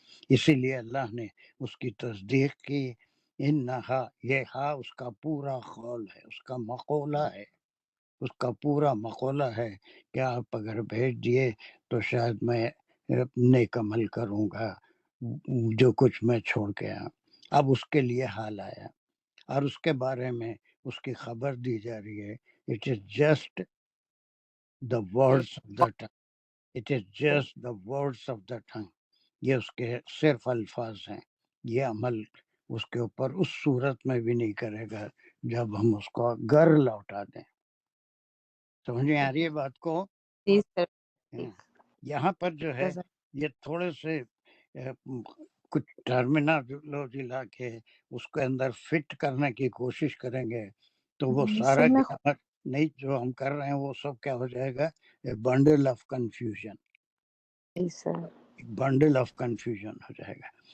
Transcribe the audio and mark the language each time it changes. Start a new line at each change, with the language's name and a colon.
Urdu: اسی لیے اللہ نے اس کی تصدیق کی. انہا، یہ ہا اس کا پورا قول ہے، اس کا مقولہ ہے، اس کا پورا مقولہ ہے کہ آپ اگر بھیج دیے تو شاید میں نیک عمل کروں گا جو کچھ میں چھوڑ کے آیا. اب اس کے لیے حال آیا اور اس کے بارے میں اس کی خبر دی جا رہی ہے.
English: It is just the words of the tongue. It is just the words of the tongue.
Urdu: یہ اس کے صرف الفاظ ہیں. یہ عمل اس کے اوپر اس صورت میں بھی نہیں کرے گا جب ہم اس کو گھر لوٹا دیں. سمجھ میں آ رہی ہے بات کو؟ یہاں پر جو ہے یہ تھوڑے سے کچھ ٹرمینالوجی لا کے اس کے اندر فٹ کرنے کی کوشش کریں گے تو وہ سارا گرامر نہیں جو ہم کر رہے ہیں وہ سب کیا ہو جائے گا؟
English: bundle of confusion,
Urdu: bundle of confusion ہو جائے گا.